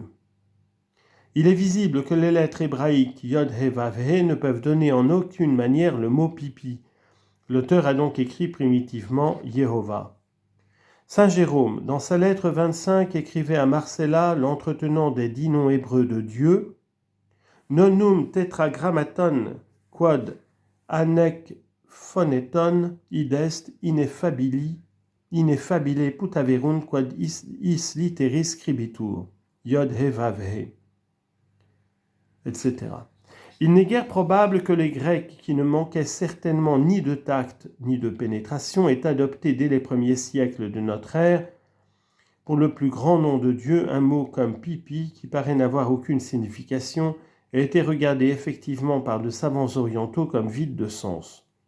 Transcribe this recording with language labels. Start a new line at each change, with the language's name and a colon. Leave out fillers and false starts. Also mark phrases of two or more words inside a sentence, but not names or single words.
French: Il est visible que les lettres hébraïques Yod, He, Vav, He ne peuvent donner en aucune manière le mot pipi. L'auteur a donc écrit primitivement Yehovah. Saint Jérôme, dans sa lettre 25, écrivait à Marcella, l'entretenant des 10 noms hébreux de Dieu,
Latin: Nonum tetragrammaton quod anec phoneton id est ineffabile putaverunt quod is litteris scribitur, Yod, He, Vav, He, etc.
French: Il n'est guère probable que les Grecs, qui ne manquaient certainement ni de tact ni de pénétration, aient adopté dès les premiers siècles de notre ère, pour le plus grand nom de Dieu, un mot comme pipi, qui paraît n'avoir aucune signification, a été regardé effectivement par de savants orientaux comme vide de sens.